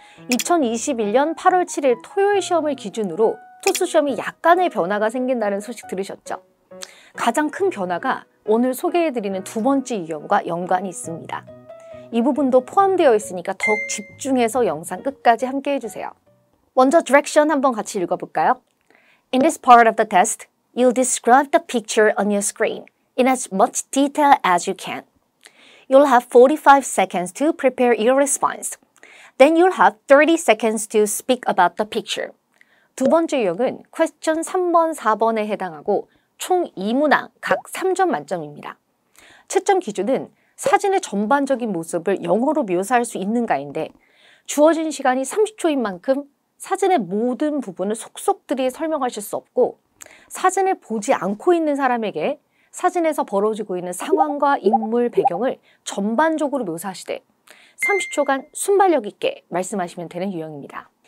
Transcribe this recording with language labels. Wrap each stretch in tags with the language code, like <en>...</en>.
<ko>2021년 8월 7일 토요일 시험을 기준으로 토스 시험이 약간의 변화가 생긴다는 소식 들으셨죠? 가장 큰 변화가 오늘 소개해드리는 두 번째 유형과 연관이 있습니다. 이 부분도 포함되어 있으니까 더욱 집중해서 영상 끝까지 함께 해주세요. 먼저 디렉션 한번 같이 읽어볼까요?</ko> <en>In this part of the test, you'll describe the picture on your screen in as much detail as you can. You'll have 45 seconds to prepare your response. Then you'll have 30 seconds to speak about the picture.</en> <ko>두 번째 유형은 퀘스천 3번, 4번에 해당하고 총 2문항 각 3점 만점입니다. 채점 기준은 사진의 전반적인 모습을 영어로 묘사할 수 있는가인데 주어진 시간이 30초인 만큼 사진의 모든 부분을 속속들이 설명하실 수 없고 사진을 보지 않고 있는 사람에게 사진에서 벌어지고 있는 상황과 인물 배경을 전반적으로 묘사하시되 30초간 순발력 있게 말씀하시면 되는 유형입니다.</ko>